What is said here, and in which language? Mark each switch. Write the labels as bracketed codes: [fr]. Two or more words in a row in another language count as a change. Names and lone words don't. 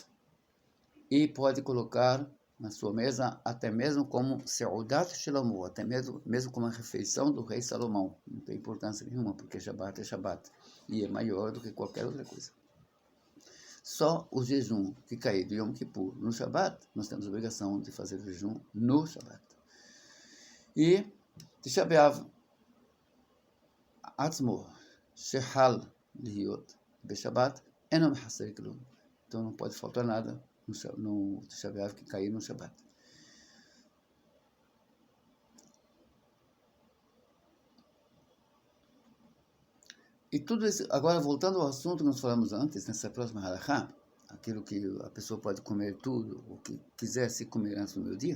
[pt] E pode colocar na sua mesa até mesmo como [he] סעודת שלמה, [pt] até mesmo como a refeição do rei Salomão. Não tem importância nenhuma, porque Shabat é Shabat. E é maior do que qualquer outra coisa. Só o jejum que cair do Yom Kippur no Shabat, nós temos a obrigação de fazer o jejum no Shabat. [he] E תשעה באב עצמו שחל להיות בשבת אינו מחסר כלום. [pt] Então não pode faltar nada no Tisha B'Av que cair no Shabat. E tudo isso, agora voltando ao assunto que nós falamos antes, nessa próxima halachá, aquilo que a pessoa pode comer tudo, o que quiser se comer antes do meio-dia.